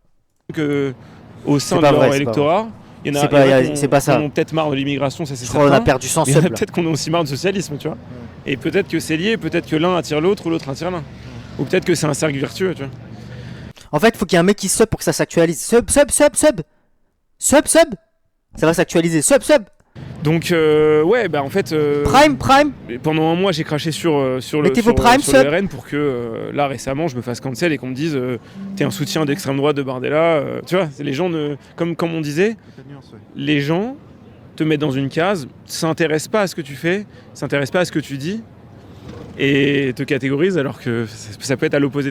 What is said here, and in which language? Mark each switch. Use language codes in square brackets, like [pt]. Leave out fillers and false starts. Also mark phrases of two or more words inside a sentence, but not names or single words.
[fr] Que au sein C'est de pas leur vrai, c'est électorat, il y en a, C'est pas- il y en a y a- qui ont- c'est pas ça. qui ont peut-être marre de l'immigration, ça c'est Je crois qu'on a certain. perdu 100 Il y en a subs là. peut-être qu'on a aussi marre de socialisme, tu vois. Et peut-être que c'est lié, peut-être que l'un attire l'autre ou l'autre attire l'un. Ou peut-être que c'est un cercle vertueux, tu vois. En fait, faut qu'il y ait un mec qui sub pour que ça s'actualise. [en] Sub, sub, sub, sub. Sub, sub. [fr] Ça va s'actualiser. [en] Sub, sub. [fr] Donc en fait Prime, prime. pendant un mois j'ai craché sur le Mettez vos sur, primes, sur le sub. RN pour que là récemment je me fasse cancel et qu'on me dise t'es un soutien d'extrême droite de Bardella, tu vois, les gens comme on disait, les gens te mettent dans une case, s'intéressent pas à ce que tu fais, s'intéressent pas à ce que tu dis et te catégorisent alors que ça peut être à l'opposé.